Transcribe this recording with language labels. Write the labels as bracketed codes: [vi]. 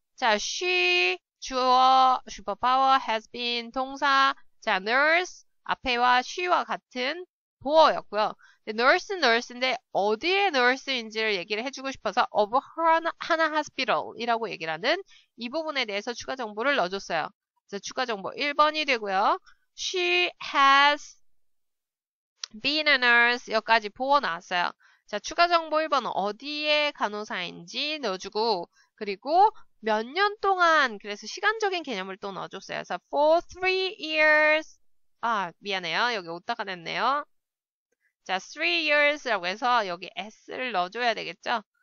[ko] 자, she, 주어, 슈퍼파워, [en] has been, [ko] 동사, 자, nurse, 앞에와 she와 같은 보어였고요. nurse인데 어디에 nurse인지를 얘기를 해주고 싶어서 of 하나 hospital이라고 얘기를 하는 이 부분에 대해서 추가 정보를 넣어줬어요. 그래서 추가 정보 1번이 되고요. [en] She has been a nurse [ko] 여기까지 보어 나왔어요. 자, 추가 정보 1번은 어디에 간호사인지 넣어주고 그리고 몇 년 동안 그래서 시간적인 개념을 또 넣어줬어요. 그래서 [en] for 3 years [ko] 미안해요. 여기 오다가 냈네요. 자, 3 years라고 해서 여기 s를 넣어줘야 되겠죠?